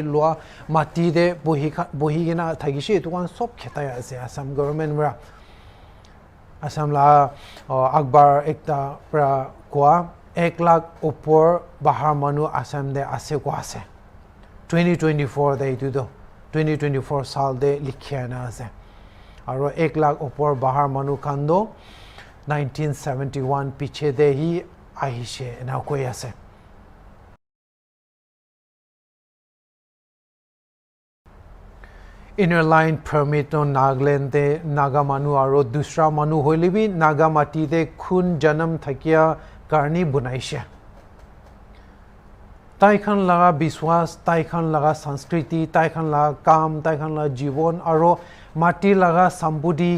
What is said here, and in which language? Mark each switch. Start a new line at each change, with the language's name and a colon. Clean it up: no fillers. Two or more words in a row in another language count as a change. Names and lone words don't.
Naga Pidgin: loa mati de bohi gina thagise itu kan sob khetai ase Assam government bra Assam la akbar ekta pra koa 1 lakh upor bahar manu Assam de ase ko ase 2024 de itu do 2024 sal de likhya na ase aro 1 lakh upor bahar manu kan do 1971 piche de hi ahishe na koi ase
English: inner line permit
Naga Pidgin: no Nagaland de naga manu aro dusra manu hoile bi naga mati de khun janam thakia karni bunaishe taikhan laga biswas taikhan laga sanskriti taikhan laga kam taikhan laga jibon aro mati laga sambudi